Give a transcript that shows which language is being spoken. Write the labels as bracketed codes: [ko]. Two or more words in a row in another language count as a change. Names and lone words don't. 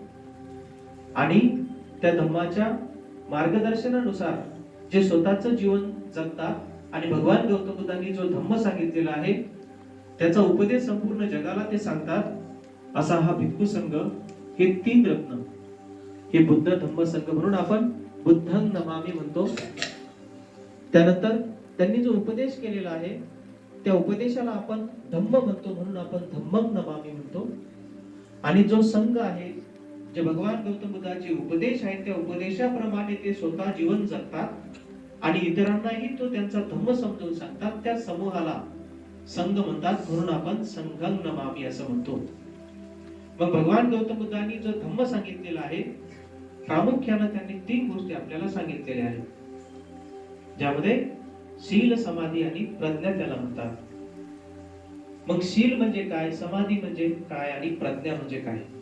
[mr] आणि त्या धम्माच्या मार्गदर्शनानुसार जे स्वतःचं जीवन जगतात आणि भगवान गौतम बुद्धांनी जो धम्म सांगितलेला आहे त्याचा उपदेश संपूर्ण जगाला ते सांगतात, असा हा भिक्खू संघ, हे 3 रत्न, हे बुद्ध धम्म संघ म्हणून आपण [pi] बुद्धं नमामि [mr] म्हणतो. त्यानंतर त्यांनी जो उपदेश केलेला आहे त्या उपदेशाला आपण धम्म म्हणतो, म्हणून आपण [pi] धम्मं नमामि [mr] म्हणतो. आणि जो संघ आहे, जे भगवान गौतम बुद्धाचे उपदेश आहेत त्या उपदेशाप्रमाणे ते स्वतः जीवन जगतात आणि इतरांनाही तो त्यांचा धम्म समजून सांगतात, त्या समूहाला संघ म्हणतात. म्हणून आपण [pi] संघं नमामि [mr] असं म्हणतो. मग भगवान गौतम बुद्धांनी जो धम्म सांगितलेला आहे प्रामुख्याने त्यांनी 3 गोष्टी आपल्याला सांगितलेल्या आहेत, ज्यामध्ये शील, समाधी आणि प्रज्ञा त्याला म्हणतात. मग शील म्हणजे काय, समाधी म्हणजे काय आणि प्रज्ञा म्हणजे काय?